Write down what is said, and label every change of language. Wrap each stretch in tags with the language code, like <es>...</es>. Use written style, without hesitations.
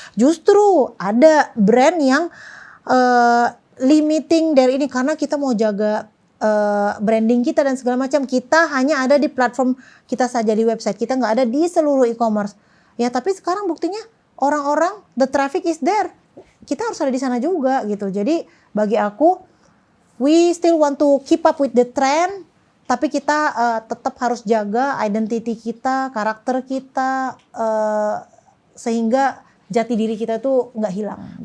<id>Justru ada brand yang limiting dari ini karena kita mau jaga branding kita dan segala macam, kita hanya ada di platform kita saja di website, kita nggak ada di seluruh e-commerce. Ya tapi sekarang buktinya orang-orang,</id> <en>the traffic is there.</en> <id>Kita harus ada di sana juga gitu. Jadi bagi aku,</id> <en>we still want to keep up with the trend,</en> <id>tapi kita tetap harus jaga identity kita, karakter kita, sehingga jati diri kita tuh nggak hilang. Gitu.</id>